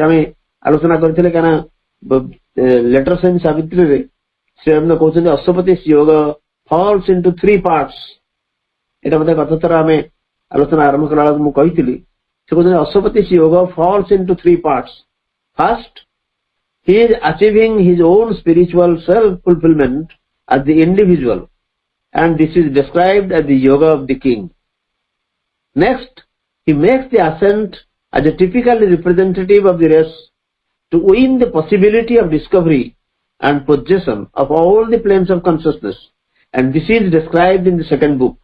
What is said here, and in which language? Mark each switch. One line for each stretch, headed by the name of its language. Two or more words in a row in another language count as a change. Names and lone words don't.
Odia: ଆମେ ଆଲୋଚନା କରିଥିଲେ, କାରଣ ଲେଟର୍ସ ଇନ୍ ସାବିତ୍ରୀରେ ଶ୍ରୀ ଅରବିନ୍ଦ କହୁଛନ୍ତି ଅଶ୍ୱପତି
English: yoga falls into 3 parts.
Odia: ଏଇଟା ବୋଧେ ଗତ ଥର ଆମେ ଆଲୋଚନା ଆରମ୍ଭ କଲା ବେଳକୁ ମୁଁ କହିଥିଲି। ସେ କହୁଛନ୍ତି ଅଶ୍ୱପତି
English: yoga falls into 3 parts. ଫାର୍ଷ୍ଟ, he is achieving his own spiritual self-fulfillment as the individual, and this is described as the yoga of the king. Next, he makes the ascent as a typical representative of the race to win the possibility of discovery and possession of all the planes of consciousness, and this is described in the second book.